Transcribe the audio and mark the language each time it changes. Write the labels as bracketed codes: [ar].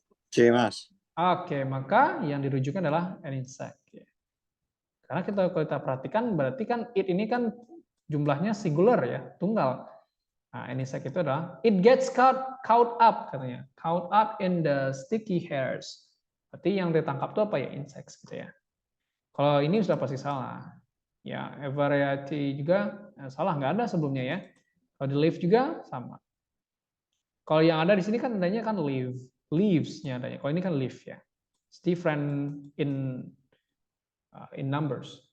[id] C, Mas. Oke, maka yang dirujukan adalah [en] an insect. [id] Karena kalau kita perhatikan berarti kan it ini kan jumlahnya singular ya, tunggal. [en] Nah, an insect [id] itu adalah [en] it gets caught up katanya. Caught up in the sticky hairs. [id] Berarti yang ditangkap itu apa ya? Insects gitu ya. Kalau ini sudah pasti salah. Ya, a variety juga salah, nggak ada sebelumnya ya. Kalau di leaf juga sama. Kalau yang ada di sini kan adanya kan leaves-nya adanya. Kalau ini kan leaf ya. [en] It's different in numbers.